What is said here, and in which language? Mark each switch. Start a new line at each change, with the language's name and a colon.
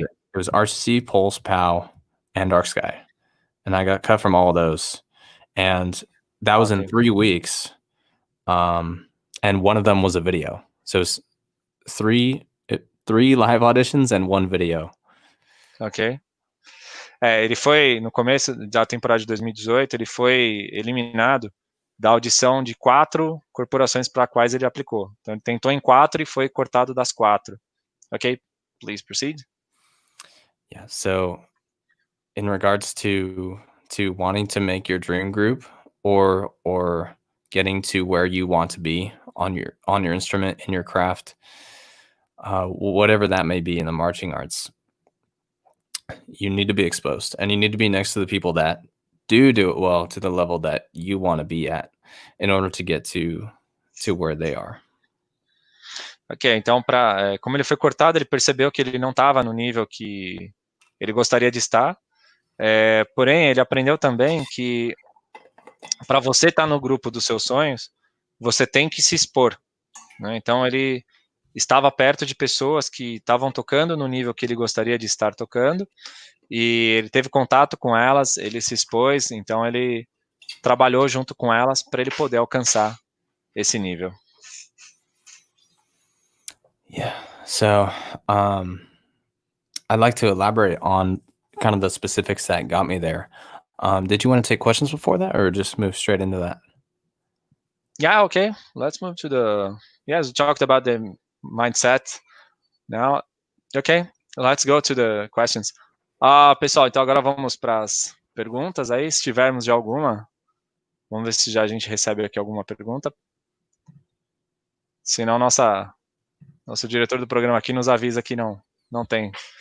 English: It was RCC, 𝗨𝗵𝗿, and Dark Sky, and I got cut from all of those. And that was in 3 weeks. And one of them was a video. So it's 3 live auditions and 1 video. Ok.
Portuguese: Ele foi, no começo da temporada de 2018, ele foi eliminado da audição de 4 corporações para quais ele aplicou. Então, ele tentou em 4 e foi cortado das 4.
English: Ok, please proceed. Yeah, so in regards to wanting to make your dream group, or getting to where you want to be on your instrument, in your craft, whatever that may be in the marching arts, you need to be exposed, and you need to be next to the people that do it well, to the level that you want to be at, in order to get to where they are.
Portuguese: Ok, então, como ele foi cortado, ele percebeu que ele não estava no nível que ele gostaria de estar, porém, ele aprendeu também que para você estar no grupo dos seus sonhos, você tem que se expor, né? Então, ele estava perto de pessoas que estavam tocando no nível que ele gostaria de estar tocando, e ele teve contato com elas, ele se expôs, então ele trabalhou junto com elas para ele poder alcançar esse nível.
English: Yeah, so I'd like to elaborate on kind of the specifics that got me there. Did you want to take questions before that, or just move straight into that? Yeah, okay. Let's move to we talked about the mindset. Now, okay, let's go to the questions.
Portuguese: Pessoal, então agora vamos para as perguntas aí, se tivermos de alguma. Vamos ver se já a gente recebe aqui alguma pergunta. Senão, nosso diretor do programa aqui nos avisa que não tem.